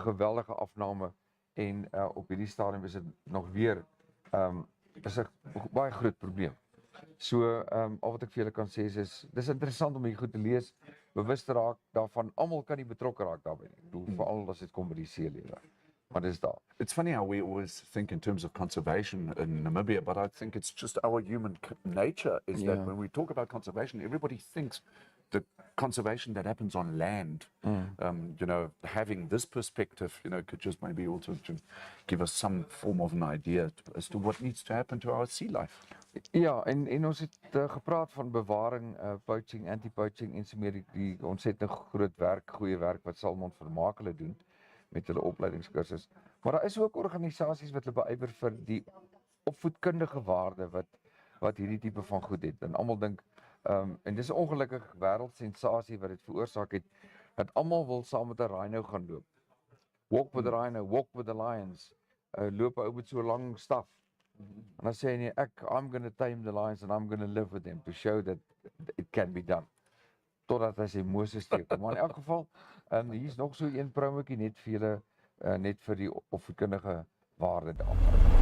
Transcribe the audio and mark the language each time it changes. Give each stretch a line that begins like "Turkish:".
Afrikaans: Geweldige afname en op hierdie stadium is dit nog weer is 'n baie groot probleem. So al wat ek vir julle kan sê is dis interessant om hier goed te lees, bewus te raak daarvan. Almal kan nie betrokke raak daarbey nie. Ek bedoel veral as dit kom by die seelewe. Maar dis daar.
English: It's funny how we always think in terms of conservation in Namibia, but I think it's just our human nature is that when we talk about conservation, everybody thinks the conservation that happens on land, you know, having this perspective, you know, could just maybe also to give us some form of an idea as to what needs to happen to our sea life.
Afrikaans: Ja, en ons het gepraat van bewaring, poaching, anti-poaching en so meer die ontsettend groot werk, goeie werk wat Salmon Vermaak hulle doen met hulle opleidingskursus. Maar daar is ook organisasies wat hulle beywer vir die opvoedkundige waarde wat hierdie tipe van goed het. En almal dink en dis 'n ongelukkige wêreldsensasie wat dit veroorsaak het dat almal wil saam met 'n rhino gaan loop.
English: Walk with the rhino, walk with the lions.
Afrikaans: Loop 'n ou met so lang staf. En dan sê hy nee,
English: I'm going to tame the lions and I'm going to live with them to show that it can be done.
Afrikaans: Totdat hy sê Moses teken. Maar in elk geval, hier's nog so een promootjie net vir julle net vir die opvoedkundige waarde daarvan.